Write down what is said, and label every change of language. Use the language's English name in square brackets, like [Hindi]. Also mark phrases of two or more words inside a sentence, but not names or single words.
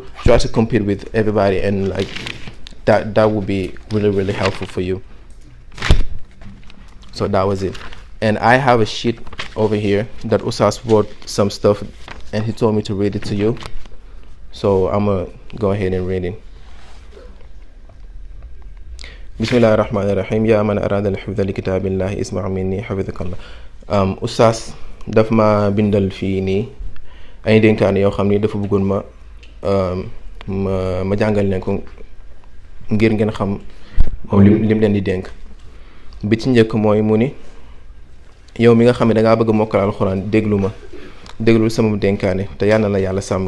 [English] Try to compete with everybody, and like that would be really, really helpful for you. So that was it. And I have a sheet over here that Usas wrote some stuff and he told me to read it to you. So I'm gonna go ahead and read it. [Arabic] بسم الله الرحمن الرحيم. يا من أراد الحفظ لكتاب الله اسمع مني حفظك الله. [Wolof] Oustaz daf ma bindal fii nii ay dénkaane yoo xam ni dafa bëggoon ma jàngal leen ko ngir ngeen xam moom lim leen di dénk. Bi ci njëkk mooy mu ni yow mi nga xam ne dangaa bëgg mokkal alxuraan déglul sama dénkaane te yàlla na la yàlla sàmm.